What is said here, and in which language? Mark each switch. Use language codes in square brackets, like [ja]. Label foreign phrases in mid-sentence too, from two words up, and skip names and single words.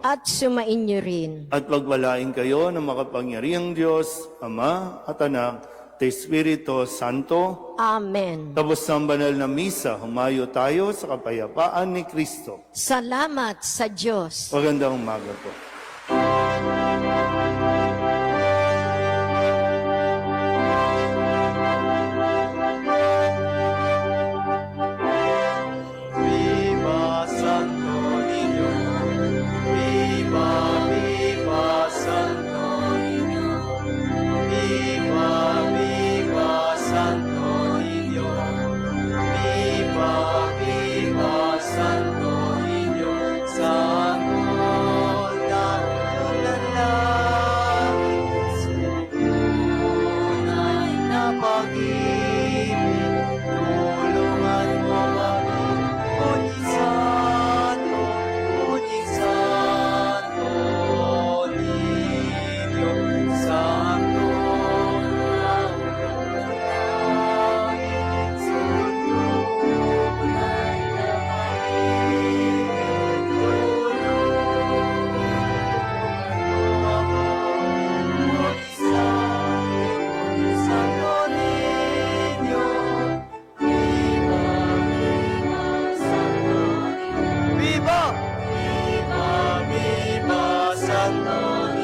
[tl] At sumainyo rin. At pagpalain kayo ng makapangyarihang Diyos, Ama at Anak, at Espiritu Santo. Amen. Tapos ng banal na misa, humayo tayo sa kapayapaan ni Kristo. Salamat sa Diyos. Magandang umaga po. [es] Viva Santo Niño, viva, viva Santo Niño, viva, viva Santo Niño, viva, viva Santo Niño, Santo na [tl] ulalangin, tunay na pag-ibig, tulungan mo kami. Unig Santo, Niño, Santo na ulalangin, tunay na pag-ibig, tulungan mo ako. [es] Unig Santo Niño, viva, viva Santo Niño, viva, viva Santo